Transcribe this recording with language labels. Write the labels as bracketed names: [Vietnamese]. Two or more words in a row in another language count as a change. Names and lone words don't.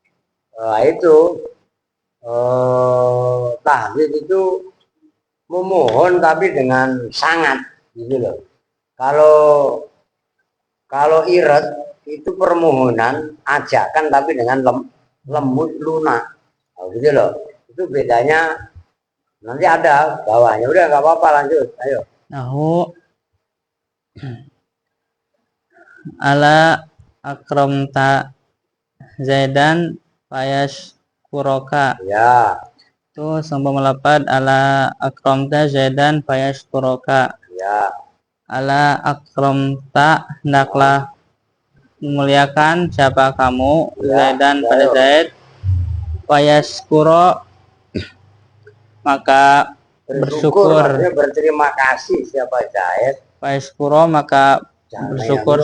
[Indonesian] Tahdid itu memohon tapi dengan sangat, gitu loh. Kalau irad itu permohonan, ajakan tapi dengan lembut lunak, gitu loh. Itu bedanya. Nanti ada bawahnya. Udah nggak apa-apa, lanjut. Ayo. [Arabic] نحو ألا أكرمت زيدا فيشكرك. [Indonesian] Ya, Itu sambung melapad [Arabic] ألا أكرمت زيدا فيشكرك. [Indonesian] ya. [Arabic] ألا أكرمت [Indonesian] hendaklah memuliakan siapa kamu Ya, Zaidan ya, pada yo. Zaid fayashkuro maka Bersyukur, bersyukur maksudnya berterima kasih siapa Zaid. fayashkuro maka Jangan bersyukur